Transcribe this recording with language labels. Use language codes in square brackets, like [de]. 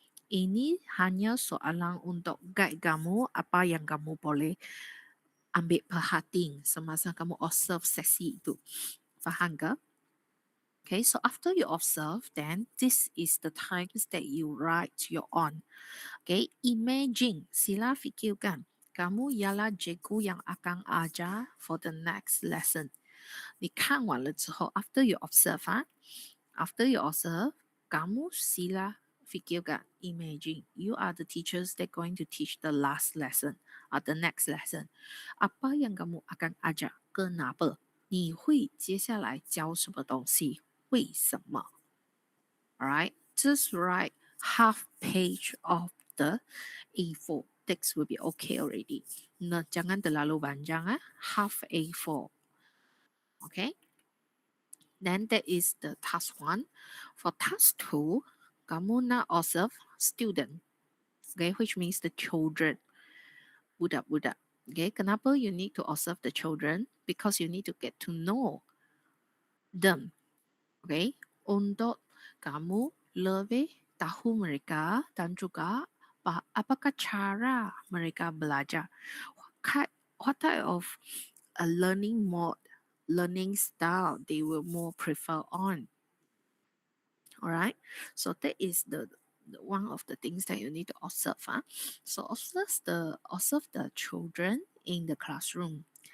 [ms] Ini hanya soalan untuk guide kamu apa yang kamu boleh ambil perhatian semasa kamu observe sesi itu. Faham ke? [en] Okay, so after you observe, then this is the times that you write your own. [ms] Okay, imagine, sila fikirkan, kamu ialah cikgu yang akan ajar [en] for the next lesson. [zh] 你看完了之后 [en] after you observe, after you observe, [ms] kamu sila fikirkan, [en] imagine, you are the teachers that going to teach the last lesson or the next lesson. [ms] Apa yang kamu akan ajar? Kenapa? [zh] 你会接下来教什么东西？为什么？ [en] Alright, just write half page of the A4. Text will be okay already. [ms] Nah, jangan terlalu panjang, [en] half A4. Okay. Then that is the task 1. For task 2, [ms] kamu nak [en] observe student. Okay, which means the children. Budak-budak. Okay, [ms] kenapa [en] you need to observe the children? Because you need to get to know them. [ms] Okay, untuk kamu lebih tahu mereka dan juga apakah cara mereka belajar. [en] What type of a learning mode, learning style they will more prefer on. Alright, so that is the one of the things that you need to observe. So observe the children in the classroom.